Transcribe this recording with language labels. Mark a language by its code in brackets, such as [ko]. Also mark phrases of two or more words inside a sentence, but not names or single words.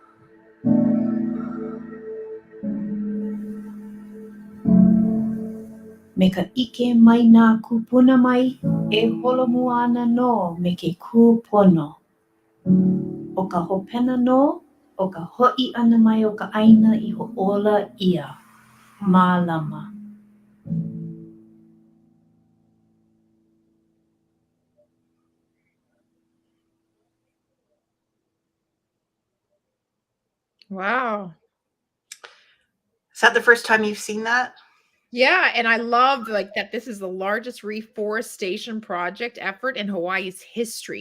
[haw] Me ka ʻike mai nā kūpuna mai, e holomua ana no me ke kūpono. O ka hopena no, o ka hoʻi ʻana mai o ka ʻaina I hoʻola ʻia. Mālama. [en] Wow. Is that the first time you've seen that? Yeah, and I love like that this is the largest reforestation project effort in Hawaii's history.